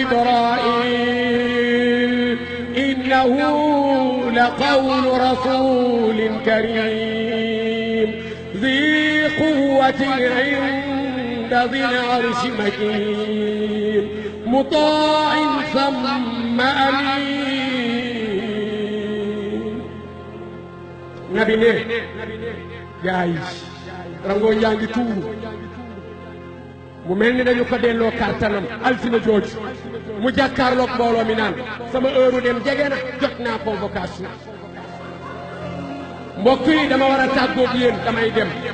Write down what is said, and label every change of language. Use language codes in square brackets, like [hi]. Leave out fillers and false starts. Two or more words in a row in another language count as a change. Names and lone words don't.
[ar] جبرائيل إنه لقول رسول كريم ذي قوة عند ذي العرش مكين مطاع ثم أمين نبي [wo] ne gaay rango njangi tuuru mu mel ni dañu ko delloo kàttanam altine jooju mu jàkkaarloog mbooloo mi naan sama heure dem jege na jot naa convocation mbokk yi dama war a tàggoog yéen damay dem